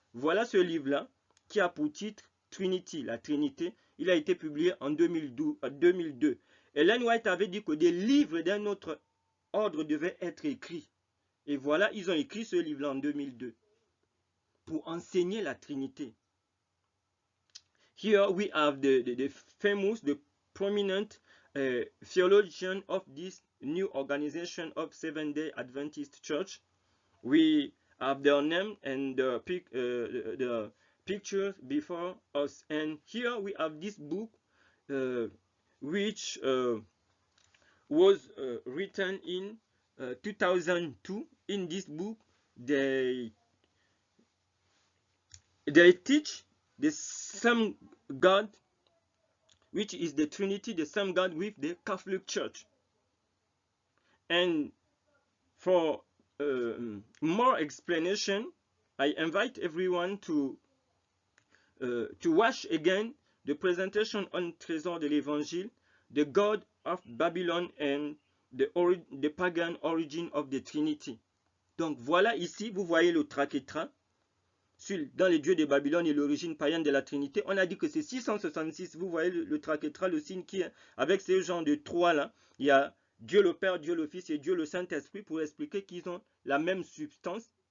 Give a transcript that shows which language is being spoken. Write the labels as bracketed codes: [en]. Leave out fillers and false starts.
[fr] Voilà ce livre-là qui a pour titre Trinity, la Trinité. Il a été publié en 2002. Ellen White avait dit que des livres d'un autre ordre devaient être écrits. Et voilà, ils ont écrit ce livre-là en 2002 pour enseigner la Trinité. [en] Here we have the famous, the prominent theologian of this new organization of Seventh-day Adventist Church. We have their name and the pictures before us. And here we have this book which was written in 2002. In this book, they teach the same God, which is the Trinity, the same God with the Catholic Church. And for more explanation, I invite everyone to watch again the presentation on Trésor de l'Évangile, the God of Babylon and the pagan origin of the Trinity. [fr] Donc voilà ici, vous voyez le traquetra dans les dieux de Babylone et l'origine païenne de la Trinité. On a dit que c'est 666. Vous voyez le traquetra, le signe qui est avec ces genres de trois là. Il y a Dieu le Père, Dieu le Fils et Dieu le Saint-Esprit pour expliquer qu'ils ont la même substance.